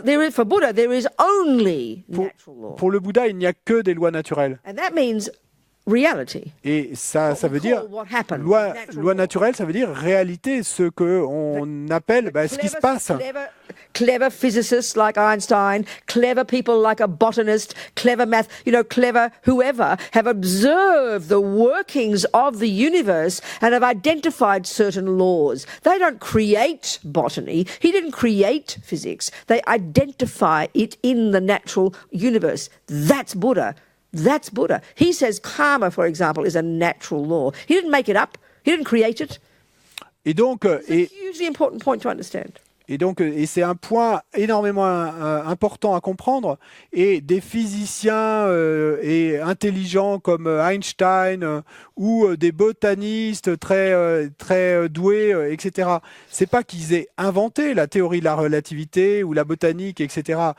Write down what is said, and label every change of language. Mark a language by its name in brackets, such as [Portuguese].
[English] For Buddha, there is only natural law. [French] Pour le Bouddha, il n'y a que des lois naturelles. [English] And that means reality. [French] Et ça veut dire loi naturelle, ça veut dire réalité, ce que on appelle ce qui se passe. [English] Clever physicists like Einstein, clever people like a botanist, clever clever whoever have observed the workings of the universe and have identified certain laws. They don't create botany. He didn't create physics. They identify it in the natural universe. That's Buddha. That's Buddha. He says karma, for example, is a natural law. He didn't make it up. He didn't create it. [French] Et donc, [English] it's a hugely important point to understand. [French] Et c'est un point énormément important à comprendre. Et des physiciens et intelligents comme Einstein ou des botanistes très doués, etc. C'est pas qu'ils aient inventé la théorie de la relativité ou la botanique, etc.